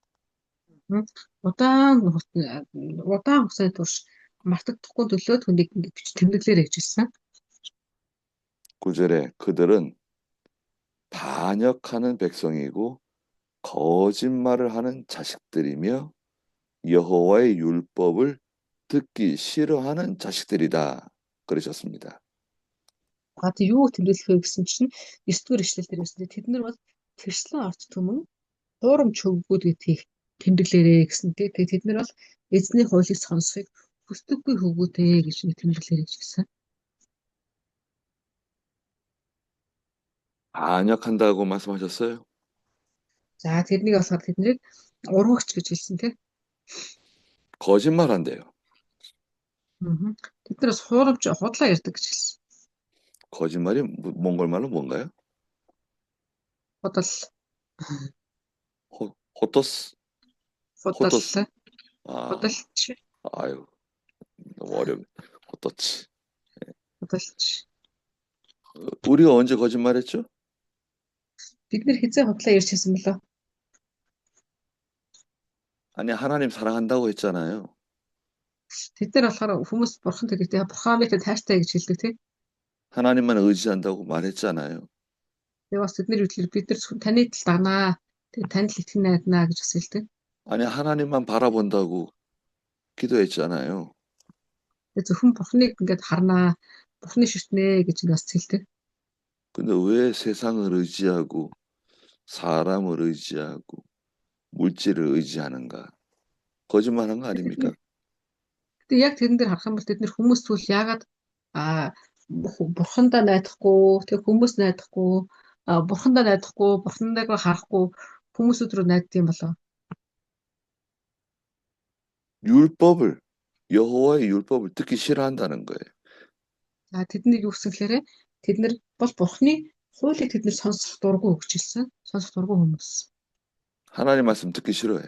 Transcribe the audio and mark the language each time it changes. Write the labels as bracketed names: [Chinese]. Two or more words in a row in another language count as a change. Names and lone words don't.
[Mongolian] Удаан хугацааны турш мартагдахгүй төлөө түүнийг ингэж бич тэмдэглээрэй гэж хэлсэн. [Korean] 9절에 그들은 반역하는 백성이고 거짓말을 하는 자식들이며 여호와의 율법을 듣기 싫어하는 자식들이다 그러셨습니다. [Mongolian] Гад юу тэмдэглэх вэ гэсэн чинь 9-р эшлэл дээр байсан. Тэд нар бол тэрслэн орц түмэн хуурамч хөвгүүд гэдгийг тэмдэглээрэй гэсэн. Тэгээд тэд нар бол эзний хуулийг сонсохыг хүсдэггүй хөвгүүдээ гэж тэмдэглээрэй гэж хэлсэн. [Korean] 반역한다고 말씀하셨어요? [Mongolian] За тэрнийг болохоор тэднийг урвагч гэж хэлсэн тийм. [Korean] 거짓말한대요. [Mongolian] Тэднээс худлаа ярьдаг гэж хэлсэн. [Korean] 거짓말이 몽골말로 뭔가요? [Mongolian] Худал. 호토스? Худал. [Korean] 아, [Mongolian] Худалч. [Korean] 아유, 너무 어렵네. 호토치. [Mongolian] Худалч. [Korean] 우리가 언제 거짓말했죠? [Mongolian] Бид нэр хизээ худлаа ярьж хэлсэн бэлээ. [Korean] 아니, 하나님 사랑한다고 했잖아요. [Mongolian] Тэд нар болохоор хүмүүс бурхан гэдэгтэй бурхан мэт тайртай гэж хэлдэг тийм. [Korean] 하나님만 의지한다고 말했잖아요. [Mongolian] Тэгээ бас тэдний үдлэр бид нар таны тал дагнаа. Тэгээ танд л итгэн найднаа гэж бас хэлдэг. [Korean] 아니, 하나님만 바라본다고 기도했잖아요. [Mongolian] Тэгээ зөвхөн бурханыг ингээд харнаа. Бурханы ширтнэ гэж бас хэлдэг. [Korean] 근데 왜 세상을 의지하고 사람을 의지하고 물질을 의지하는가? 거짓말한 거 아닙니까? [Mongolian] Тэгээ яг тэрэн дээр харах юм бол тэд нэр хүмүүс зүйл яагаад бурхандаа найдахгүй, тэгээ хүмүүс найдахгүй, бурхандаа найдахгүй, бурхандаг харахгүй хүмүүсүүд рүү найддаг юм болоо. [Korean] 여호와의 율법을 듣기 싫어한다는 거예요. [Mongolian] За тэднийг юу гэсэн гэхээр тэд нар бол бурхны хуулийг тэд нар сонсох дургүй гэж хэлсэн. Сонсох дургүй хүмүүс. [Korean] 하나님 말씀 듣기 싫어해.